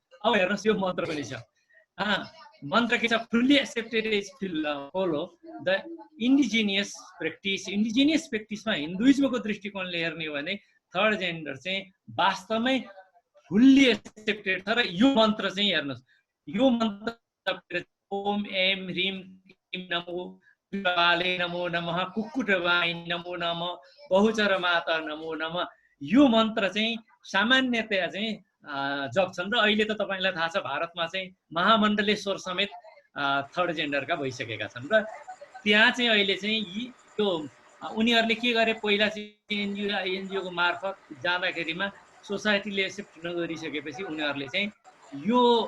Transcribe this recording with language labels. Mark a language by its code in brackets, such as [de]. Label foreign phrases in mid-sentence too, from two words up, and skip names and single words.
[ne] अब हेर्नुहोस् यो मन्त्र पनि छ, मन्त्र के छ, [en] fully accepted is follow the indigenous practice [ne] हिन्दुइजमको दृष्टिकोणले हेर्ने हो भने [en] third gender [ne] चाहिँ वास्तवमै [en] fully accepted [ne] छ। र यो मन्त्र चाहिँ हेर्नुहोस्, यो मन्त्र [sa] ओम एम ह्रीम क्लीम नमो काले नमो नमः, कुक्कुटवाई नमो नमः, बहुचर माता नमो नमः, [ne] यो मन्त्र चाहिँ सामान्यतया चाहिँ जब छन् र अहिले त तपाईँलाई थाहा छ भारतमा चाहिँ महामण्डलेश्वर समेत [en] third gender [ne] भइसकेका छन् र त्यहाँ चाहिँ अहिले चाहिँ यो उनीहरूले के गरे पहिला चाहिँ एनजिओको मार्फत जाँदाखेरिमा सोसाइटीले एक्सेप्ट नगरिसकेपछि उनीहरूले चाहिँ यो